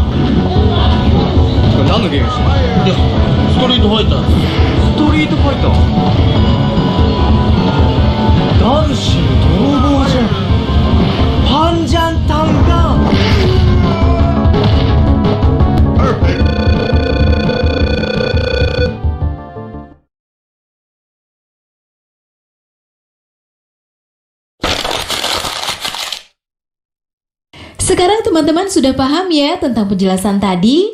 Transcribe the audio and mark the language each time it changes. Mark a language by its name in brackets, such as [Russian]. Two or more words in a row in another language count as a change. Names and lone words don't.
[Japanese] これ何のゲームですか？いや、ストリートファイター。ストリートファイター。ダルシム泥棒じゃん。 [Indonesian] panjang tangan. Sekarang teman-teman sudah paham ya tentang penjelasan tadi?